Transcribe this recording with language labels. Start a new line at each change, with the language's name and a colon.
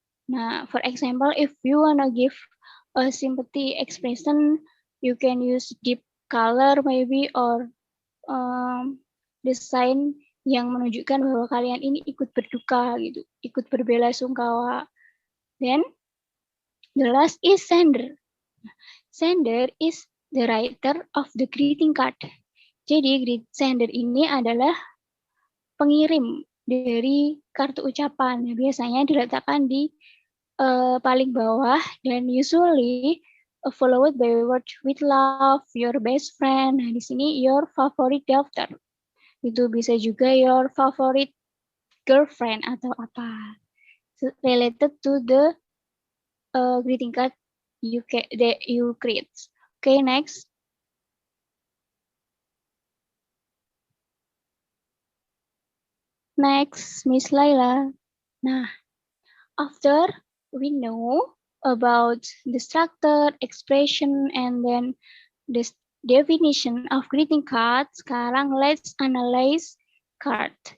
English: Nah, for example, if you wanna give a sympathy expression, you can use deep color maybe or
Indonesian: desain yang menunjukkan bahwa kalian ini ikut berduka gitu, ikut berbela-sungkawa.
English: Then the last is sender. Sender is the writer of the greeting card.
Indonesian: Jadi sender ini adalah pengirim dari kartu ucapan. Biasanya diletakkan di paling bawah dan
English: usually followed by word with love, your best friend.
Indonesian: Nah, di sini
English: your favorite daughter.
Indonesian: Itu bisa juga
English: your favorite girlfriend
Indonesian: atau apa.
English: Related to the greeting card that you create. Okay, next. Next, Miss Laila. Nah, after we know about the structure, expression, and then the definition of greeting card, sekarang let's analyze card.